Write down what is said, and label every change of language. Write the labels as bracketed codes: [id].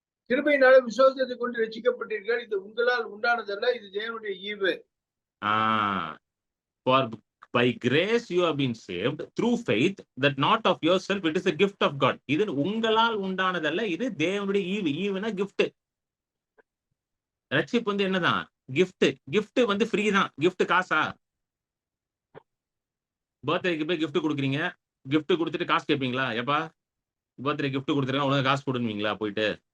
[ta] கிருபையினால விசுவாசத்தை கொண்டு ரட்சிக்கப்பட்டீர்கள், இது உங்களால் உண்டானதல்ல, இது தேவனுடைய ஈவு. [en] For by grace you have been saved through faith, that not of yourself, it is a gift of God. [ta] இது உங்களால் உண்டானதல்ல, இது தேவனுடைய ஈவு. ஈவுனா gift. ரட்சிப்பு வந்து என்னதான்? gift. gift வந்து ஃப்ரீ தான். gift காசா? பர்த்டேக்கு போய் gift கொடுக்குறீங்க, gift கொடுத்துட்டு காசு கேட்பீங்களா? எப்பா பர்த்டே gift கொடுத்துருக்கேன் உனக்கு காசு கொடுப்பீங்களா? போயிட்டு